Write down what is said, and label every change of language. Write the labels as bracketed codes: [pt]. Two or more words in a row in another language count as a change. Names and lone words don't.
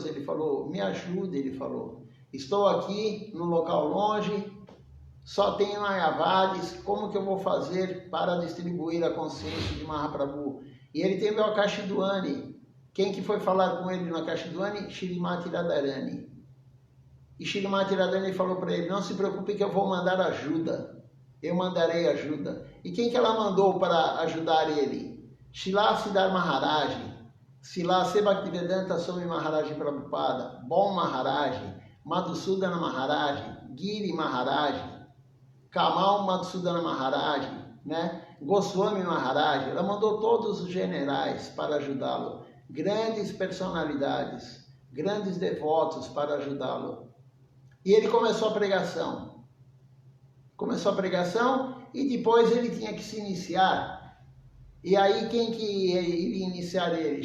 [pt] Ele falou, me ajude, ele falou. Estou aqui num local longe, só tem Mayavadis, como que eu vou fazer para distribuir a consciência de Mahaprabhu? E ele teve o Akashi Dwani. Quem que foi falar com ele no Akashi Dwani? Shrimati Radharani. E Shrimati Radharani falou para ele, não se preocupe que eu vou mandar ajuda. eu mandarei ajuda. E quem que ela mandou para ajudar ele? Srila Siddhar Maharaj, Srila Bhaktivedanta Swami Maharaj Prabhupada, Bom Maharaj, Madhusudana Maharaj, Giri Maharaj, Kamal Madhusudana Maharaj, né? Goswami Maharaj. Ela mandou todos os generais para ajudá-lo, grandes personalidades, grandes devotos para ajudá-lo. E ele começou a pregação. E depois ele tinha que se iniciar. E aí quem que iria iniciar ele?